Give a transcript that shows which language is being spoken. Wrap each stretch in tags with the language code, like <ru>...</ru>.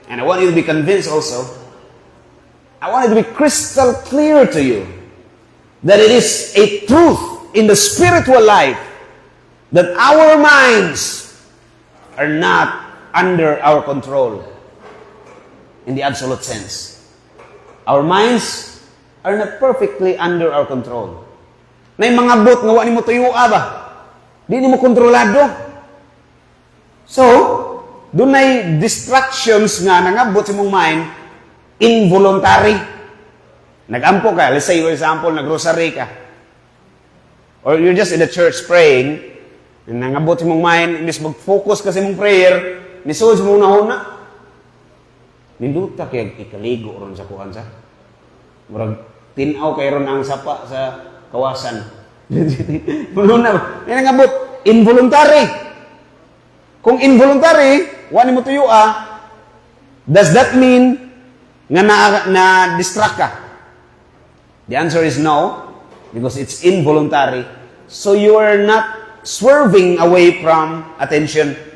<en>And I want you to be convinced also. I want it to be crystal clear to you that it is a truth in the spiritual life that our minds are not under our control in the absolute sense. Our minds are not perfectly under our control.</en> <ceb>Nay mga bot nga wa nimo tuyua ba? Di nimo kontrolado. So, dunay distractions nga nangabot sa imong mind involuntary. Nagampo ka,</ceb> <en>let's say for example,</en> <ceb>nag-rosary ka.</ceb> <en>Or you're just in the church praying,</en> <ceb>nangabot sa mong mind, imbis mag-focus ka sa mong prayer, nisod sa mong nahuna. Ninduta kaya ikaligo ron sa kuhan sa. Murag tinaw kay ron ang sapa sa kawasan. Puno na ba? Yan nangabot, involuntary. Kung involuntary, wani mo tuyua,</ceb> <en>does that mean</en> <ceb>nga na-distract ka?</ceb> <en>The answer is no, because it's involuntary. So you are not swerving away from attention.</en>